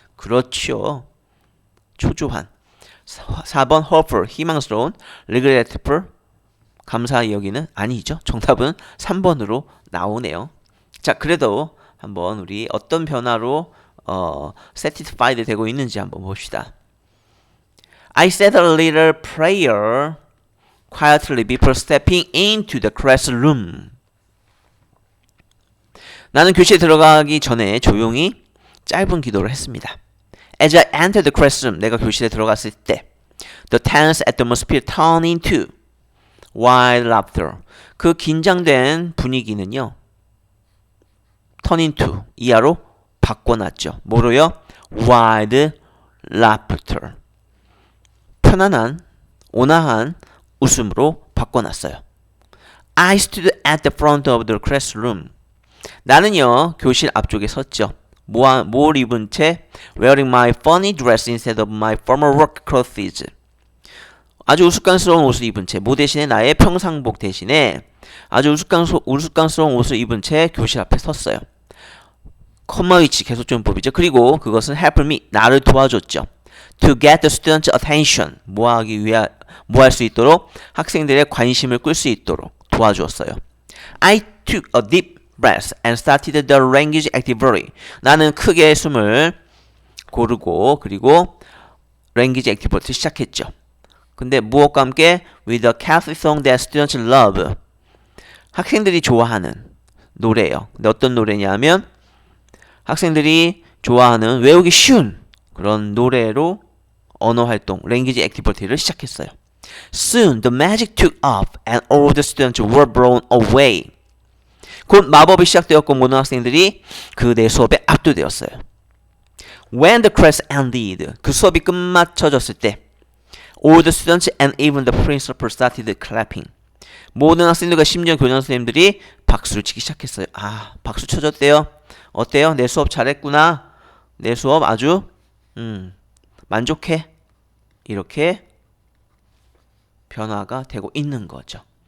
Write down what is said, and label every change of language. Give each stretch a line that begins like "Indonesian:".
Korean: 그렇죠. 초조한. 4번 hopeful 희망스러운. regretful 감사히 여기는 아니죠. 정답은 3번으로 나오네요. 자, 그래도 한번 우리 어떤 변화로 satisfied 되고 있는지 한번 봅시다.
English: I said a little prayer quietly before stepping into the classroom.
Korean: 나는 교실에 들어가기 전에 조용히 짧은 기도를 했습니다.
English: As I entered the classroom,
Korean: 내가 교실에 들어갔을 때
English: the tense atmosphere turned into wild laughter.
Korean: 그 긴장된 분위기는요 turn into 이하로 바꿔놨죠.
English: 뭐로요? wild laughter.
Korean: 편안한, 온화한 웃음으로 바꿔놨어요.
English: I stood at the front of the classroom.
Korean: 나는요 교실 앞쪽에 섰죠. 뭘 입은 채
English: wearing my funny dress instead of my former work clothes.
Korean: 아주 우스꽝스러운 옷을 입은 채, 뭐 대신에 나의 평상복 대신에 아주 우스꽝스러운 옷을 입은 채 교실 앞에 섰어요. 컴마 위치 계속적용법이죠. 그리고 그것은
English: help me
Korean: 나를 도와줬죠.
English: To get the students' attention
Korean: 뭐 할 수 있도록 학생들의 관심을 끌 수 있도록 도와주었어요.
English: I took a deep breath and started the language activity.
Korean: 나는 크게 숨을 고르고 그리고 language activity 시작했죠. 근데 무엇과 함께
English: with a Catholic song that students love.
Korean: 학생들이 좋아하는 노래예요. 근데 어떤 노래냐면 학생들이 좋아하는 외우기 쉬운 그런 노래로 언어 활동, language activity를 시작했어요.
English: Soon the magic took off and all the students were blown away.
Korean: 곧 마법이 시작되었고 모든 학생들이 그 내 수업에 압도되었어요.
English: When the class ended,
Korean: 그 수업이 끝마쳐졌을 때
English: all the students and even the principal started clapping.
Korean: 모든 학생들과 심지어 교장 선생님들이 박수를 치기 시작했어요. 박수 쳐줬대요. 어때요? 내 수업 잘했구나. 내 수업 아주 만족해. 이렇게 변화가 되고 있는 거죠.